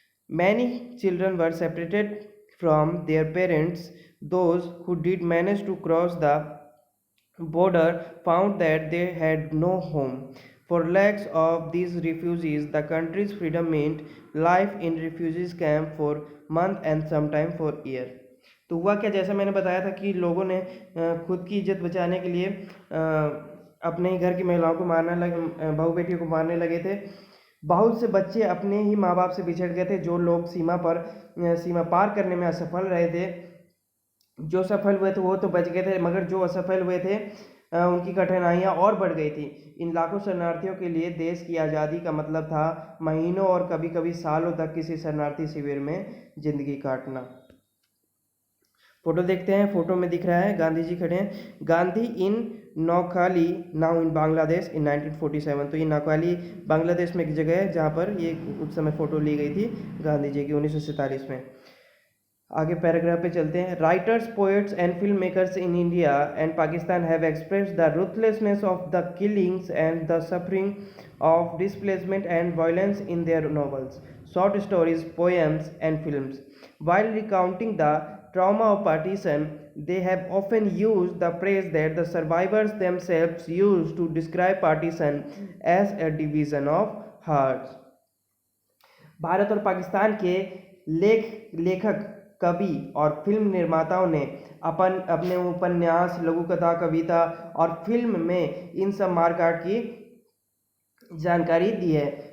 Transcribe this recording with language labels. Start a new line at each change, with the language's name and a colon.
English: Many children were separated from their parents. Those who did manage to cross the border found that they had no home. For lakhs of these refugees, the country's freedom meant life in refugees camp for months and sometimes for years.
Hindi: तो हुआ क्या, जैसा मैंने बताया था कि लोगों ने खुद की इज्जत बचाने के लिए अपने ही घर की महिलाओं को बहू बेटियों को मारने लगे थे। बहुत से बच्चे अपने ही माँ बाप से बिछड़ गए थे। जो लोग सीमा पार करने में असफल रहे थे, जो सफल हुए थे वो तो बच गए थे, मगर जो असफल हुए थे उनकी कठिनाइयाँ और बढ़ गई थी। इन लाखों शरणार्थियों के लिए देश की आज़ादी का मतलब था महीनों और कभी कभी सालों तक किसी शरणार्थी शिविर में जिंदगी काटना। फोटो देखते हैं। फोटो में दिख रहा है गांधी जी खड़े हैं।
English: Gandhi in Noakhali now in Bangladesh in 1947।
Hindi: तो ये नौखाली बांग्लादेश में एक जगह है जहाँ पर ये उस समय फ़ोटो ली गई थी गांधी जी की 1947 में। आगे पैराग्राफ पे चलते हैं।
English: Writers, poets and film makers in India and Pakistan have expressed the ruthlessness of the killings and the suffering of displacement and violence in their novels, short stories, poems and films. While recounting the trauma of partition, they have often used the phrase that the survivors themselves used to describe partition as a division of hearts.
Hindi: Bharat और पाकिस्तान के लेखक, कवि और film निर्माताओं ने अपने उपन्यास, लघु कथा, कविता और फिल्म में इन सब मारकाट की जानकारी दी है।